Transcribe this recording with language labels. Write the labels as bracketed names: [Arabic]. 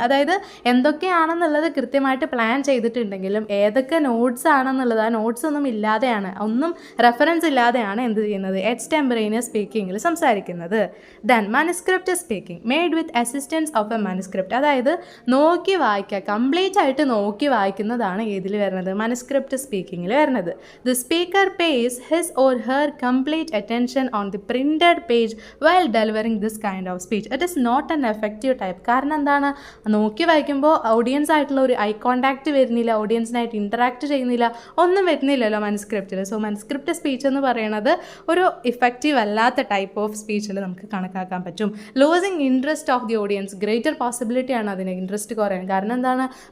[Malayalam] അതായത് എന്തൊക്കെയാണെന്നുള്ളത് കൃത്യമായിട്ട് പ്ലാൻ ചെയ്തിട്ടുണ്ടെങ്കിലും ഏതൊക്കെ നോട്ട്സ് ആണെന്നുള്ളത് ആ നോട്ട്സ് ഒന്നും ഇല്ലാതെയാണ്, ഒന്നും റെഫറൻസ് ഇല്ലാതെയാണ് എന്ത് ചെയ്യുന്നത്? എക്സ്റ്റംപറേനിയസ് സ്പീക്കിങ്ങിൽ സംസാരിക്കുന്നത്. [English] Then manuscript speaking made with assistance of a manuscript. [Malayalam] അതായത് നോക്കി വായിക്കുക, കംപ്ലീറ്റ് ആയിട്ട് നോക്കി വായിക്കുന്നതാണ് ഏതിൽ വരുന്നത്? മനുസ്ക്രിപ്റ്റ് സ്പീക്കിങ്ങിൽ വരുന്നത്. [English] The speaker pays his or her complete attention on the printed page while delivering this kind of speech. It is not an effective type. [Malayalam] കാരണം എന്താണ്? നോക്കി വായിക്കുമ്പോൾ ഓഡിയൻസ് ആയിട്ടുള്ള ഒരു ഐ കോണ്ടാക്റ്റ് വരുന്നില്ല, ഓഡിയൻസിനായിട്ട് ഇൻറ്ററാക്ട് ചെയ്യുന്നില്ല, ഒന്നും വരുന്നില്ലല്ലോ മനുസ്ക്രിപ്റ്റിൽ. സോ മനുസ്ക്രിപ്റ്റ് സ്പീച്ച് എന്ന് പറയുന്നത് ഒരു ഇഫക്റ്റീവ് അല്ലാത്ത ടൈപ്പ് ഓഫ് സ്പീച്ചിൽ നമുക്ക് കണക്കാക്കാൻ പറ്റും. [English] Losing interest of the audience. [Malayalam] Greater possibility ആണ് അതിന് ഇൻട്രസ്റ്റ് കുറയാൻ. കാരണം എന്താണ്?